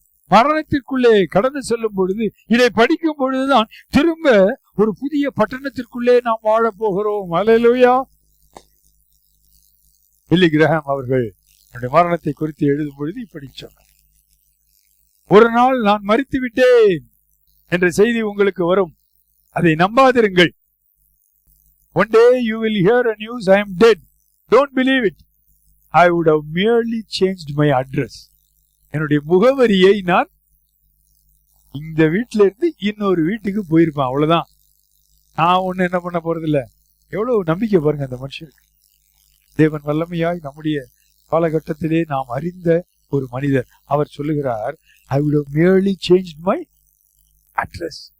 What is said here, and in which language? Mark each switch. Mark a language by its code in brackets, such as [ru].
[ta] மரணத்திற்குள்ளே கடந்து செல்லும் பொழுது, இதை படிக்கும் பொழுதுதான் திரும்ப ஒரு புதிய பட்டணத்திற்குள்ளே நாம் வாழ போகிறோம். அல்லேலூயா. பில்லி கிரஹாம் அவர்கள் என்னுடைய மரணத்தை குறித்து எழுதும் பொழுது இப்படி சொன்னார், ஒரு நாள் நான் மரித்து விட்டேன் என்ற செய்தி உங்களுக்கு வரும், அதை நம்பாதிருங்கள். [en] One day you will hear a news I am dead. Don't believe it. I would have merely changed my address. [ta] என்னுடைய முகவரியை நான் இந்த வீட்டில இருந்து இன்னொரு வீட்டுக்கு போயிருப்பேன், அவ்வளவுதான். நான் ஒண்ணு என்ன பண்ண போறதில்ல. எவ்வளவு நம்பிக்கை பாருங்க அந்த மனுஷனுக்கு. தேவன் வல்லமையாய் நம்முடைய காலகட்டத்திலே நாம் அறிந்த ஒரு மனிதர், அவர் சொல்லுகிறார், [en] I would have merely changed my address.